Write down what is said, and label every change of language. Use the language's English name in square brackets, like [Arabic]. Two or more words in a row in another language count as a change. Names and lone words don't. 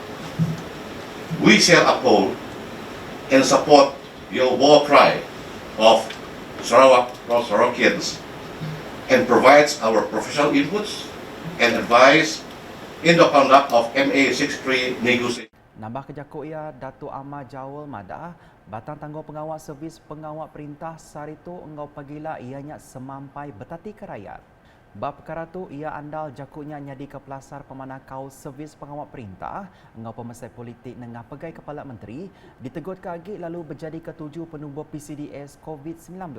[English] We shall uphold and support your war cry of Sarawak for Sarawakians and provides our professional inputs and advice in the conduct of MA63 negotiation. [Iban] Nambah kejakut ia Datuk Amar Jawal madah batang tangguh pengawal servis pengawal perintah saritu engau pagila ianya semampai betati ke rakyat. Bab perkara tu ia andal jakutnya nyadi ke pelasar pemanakau servis pengawal perintah engau pemesai politik nengah pegai Kepala Menteri ditegut ke agi lalu berjadi ketujuh penubuh PCDS COVID-19.